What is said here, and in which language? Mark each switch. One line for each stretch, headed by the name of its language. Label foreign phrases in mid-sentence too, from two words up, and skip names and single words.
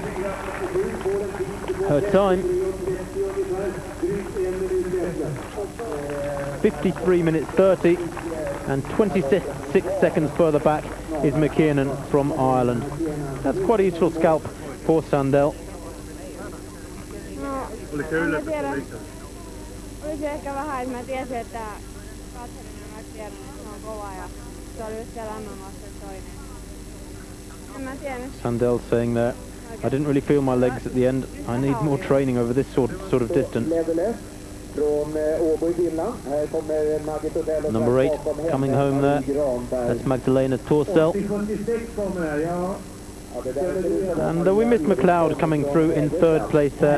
English: Her time, 53 minutes 30, and 26 seconds further back is McKiernan from Ireland. That's quite a useful scalp for Sandell.
Finnish: Oli se ehkä vähän, että mä tiesin, että katselin mä tiedän, että se on kova ja se oli just siellä MM-vasta toinen. En mä tiedä.
English: Sandell saying there, I didn't really feel my legs at the end. I need more training over this sort of distance. Number 8 coming home there. That's Magdalena Torsell. And we missed McLeod coming through in 3rd place there.